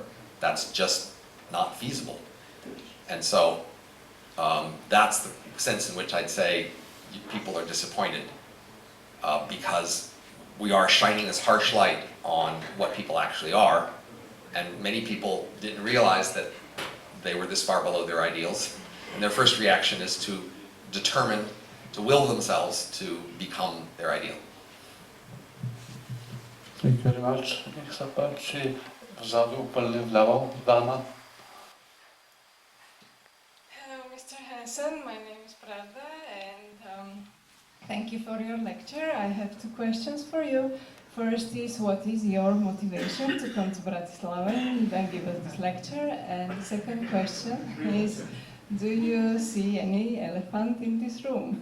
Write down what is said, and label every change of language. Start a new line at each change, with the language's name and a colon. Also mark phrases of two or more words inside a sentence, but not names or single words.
English: That's just not feasible. And so that's the sense in which I'd say people are disappointed because we are shining this harsh light on what people actually are, and many people didn't realize that they were this far below their ideals, and their first reaction is to determine, to will themselves to become their ideal. Thank you very much.
Slovak: Nech sa páči, vzadu, úplne vľavo, dáma.
English: Hello, Mr. Hanson. My name is Pravda, and thank you for your lecture. I have two questions for you. First is, what is your motivation to come to Bratislava and then give us this lecture? And the second question is, do you see any elephant in this room?